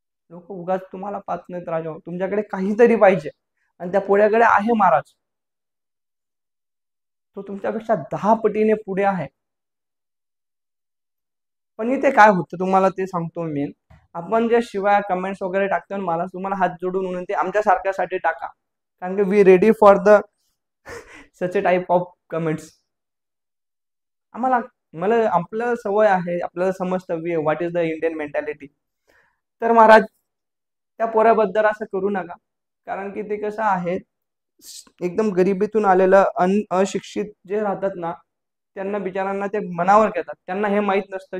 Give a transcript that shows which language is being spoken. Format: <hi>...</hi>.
<mr>लोक उगाच तुम्हाला पाहत नाहीत राजा. तुमच्याकडे काहीतरी पाहिजे आणि त्या पोळ्याकडे आहे महाराज. तो तुमच्यापेक्षा 10 पटीने पुढे आहे. पण इथे काय होतं तुम्हाला ते सांगतो मी. आपण जे शिवाय कमेंट्स वगैरे टाकतो महाराज, तुम्हाला हात जोडून विनंती, आमच्या सारख्यासाठी टाका. कारण की</mr> <en>We ready for the such a type of comments.</en> <mr>मला आपल्याला सवय आहे, आपल्याला समजतं</mr> <en>What is the Indian mentality.</en> <mr>तर महाराज, त्या पोऱ्याबद्दल असं करू नका. कारण की ते कसं आहे, एकदम गरिबीतून आलेलं अशिक्षित जे राहतात ना, त्यांना बिचारांना ते मनावर घेतात. त्यांना हे माहित नसतं.</mr>